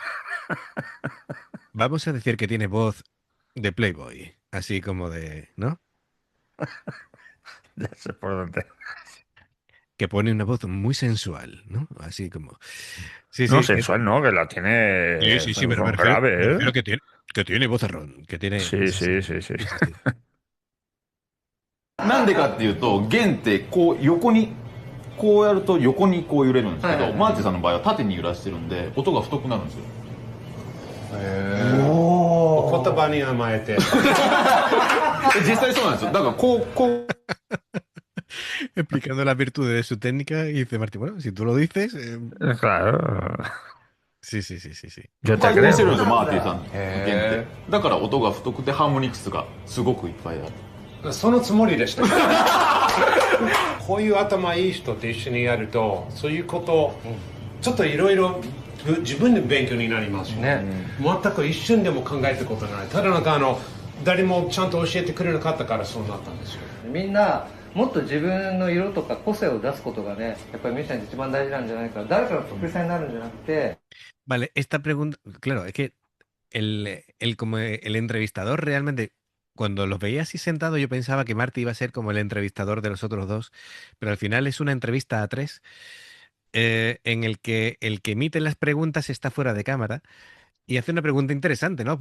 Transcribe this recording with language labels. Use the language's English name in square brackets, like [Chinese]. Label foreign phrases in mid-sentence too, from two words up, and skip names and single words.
[Spanish] Vamos a decir que tiene voz de Playboy, así como de, ¿no? Ya sé por dónde. Que pone una voz muy sensual, ¿no? Así como. Sí, No, sí. sensual no, que la tiene Sí, me refiero grave, ¿eh? que tiene vozarrón, que tiene. Sí. [Japanese] なんでかっていうと弦ってこう横にこうやると横にこう揺れるんですけど、マーティさんの場合は縦に揺らしてるんで音が太くなるんですよ。お言葉に甘えて実際そうなんですよ。だからこう [Spanish] Explicando las virtudes de su técnica y dice Martín, bueno, si tú lo dices. Claro. Sí. Yo te [Japanese] 対応してるんですよ、 [Spanish] creo. [Japanese] マーティさんの弦って。だから音が太くてハーモニクスがすごくいっぱいある。そのつもりでしたこういう頭いい人と一緒にやるとそういうことちょっといろいろ自分で勉強になりますよね。全く一瞬でも考えたことない。ただなんか誰もちゃんと教えてくれなかったからそうなったんですよ。みんなもっと自分の色とか個性を出すことがね、やっぱりミュージシャンって一番大事なんじゃないかな。誰かの得意さになるんじゃなくて、 [Spanish] Vale, esta pregunta, claro, es que como el entrevistador realmente, cuando los veía así sentados, yo pensaba que Marty iba a ser como el entrevistador de los otros dos, pero al final es una entrevista a tres, en el que emite las preguntas está fuera de cámara y hace una pregunta interesante, ¿no?